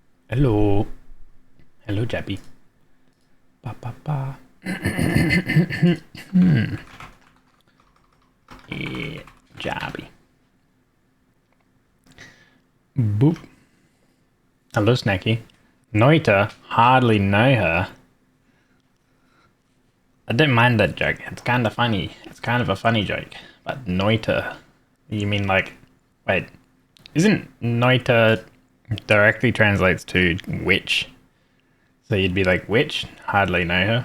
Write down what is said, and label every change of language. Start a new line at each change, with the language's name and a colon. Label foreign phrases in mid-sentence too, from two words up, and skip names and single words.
English: Hello. Hello, Jabby. Ba ba ba. Yeah, Jabby. Boop. Hello, Snacky. Noita, hardly know her. I don't mind that joke. It's kind of funny. It's kind of a funny joke. But Noita, you mean like, wait, isn't Noita directly translates to witch? So you'd be like, witch? Hardly know her.